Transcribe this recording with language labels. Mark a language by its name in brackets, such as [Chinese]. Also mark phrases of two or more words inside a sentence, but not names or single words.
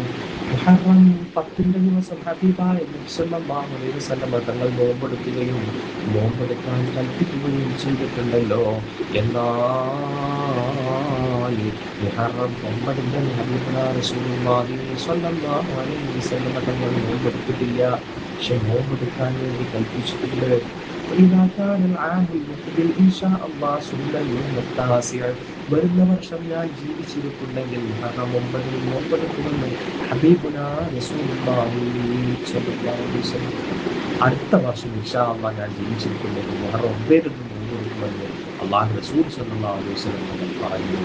[Malayalam] മുഹറം 10 ദിവസം ഹബീബായ നബി [Arabic] صلى الله عليه وسلم [Malayalam] തങ്ങൾ നോമ്പെടുക്കുകയും നോമ്പെടുക്കാൻ കൽപ്പിക്കുകയും ചെയ്തിട്ടുണ്ടല്ലോ. എന്നാൽ മുഹറം 9 [Arabic] حبيبنا رسول الله صلى الله عليه وسلم [Malayalam] തങ്ങൾ നോമ്പെടുത്തിട്ടില്ല. പക്ഷെ നോമ്പെടുക്കാൻ വേണ്ടി കൽപ്പിച്ചിട്ടുണ്ട്. [Arabic] وإذا كان العام المقبل إن شاء الله سن اليوم التاسع, [Malayalam] വരുന്ന വർഷം ഞാൻ ജീവിച്ചിരിപ്പുണ്ടെങ്കിൽ മുഹറം 9 നോമ്പെടുക്കുമെന്ന് [Arabic] حبيبنا رسول الله صلى الله عليه وسلم. [Malayalam] അടുത്ത വർഷം [Arabic] إن شاء الله [Malayalam] ഞാൻ ജീവിച്ചിരിപ്പുണ്ടെങ്കിൽ മുഹറം 9 നോമ്പെടുക്കുമെന്ന് അല്ലാഹു റസൂൽ [Arabic] صلى الله عليه وسلم [Malayalam] പറഞ്ഞു.